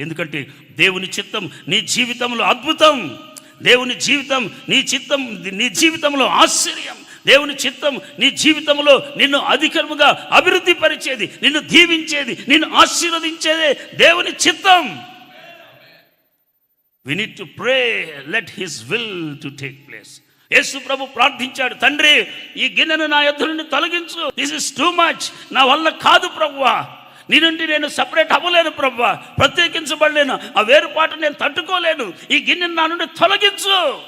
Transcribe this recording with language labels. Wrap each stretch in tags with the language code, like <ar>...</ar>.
<te>ఎందుకంటే దేవుని చిత్తం నీ జీవితంలో అద్భుతం, దేవుని జీవితం నీ జీవితంలో ఆశ్చర్యం, దేవుని చిత్తం నీ జీవితంలో నిన్ను అధికముగా అభివృద్ధి పరిచేది, నిన్ను దీవించేది, నిన్ను ఆశీర్వదించేదే దేవుని చిత్తం.</te> <en>We need to pray, let his will to take place.</en> <te>యేసు ప్రభు ప్రార్థించాడు, తండ్రి ఈ గిన్నెను నా యొద్ద నుండి తొలగించు,</te> <en>this is too much,</en> <te>నా వల్ల కాదు ప్రభువా, నీ నుండి నేను సపరేట్ అవ్వలేను ప్రభువా, ప్రత్యేకించబడలేను, ఆ వేరుపాటు నేను తట్టుకోలేను, ఈ గిన్నెను నా నుండి తొలగించు.</te>